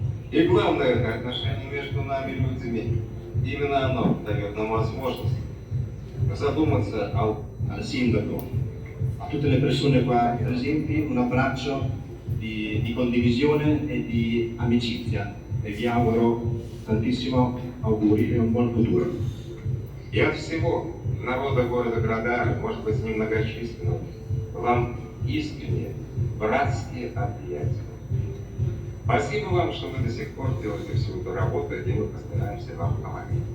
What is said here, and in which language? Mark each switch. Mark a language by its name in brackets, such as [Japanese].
[Russian] И главное, отношение между нами и людьми. Именно оно дает нам возможность задуматься [Italian] al sindaco, a tutte le persone qua presenti, un abbraccio di condivisione e di amicizia e vi auguro tantissimo auguri e un buon futuro. [Russian] И от всего народа города Градар, может быть, немногочисленного, вам искренние, братские объятия. Спасибо вам, что вы до сих пор делаете всю эту работу, и мы постараемся вам помогать.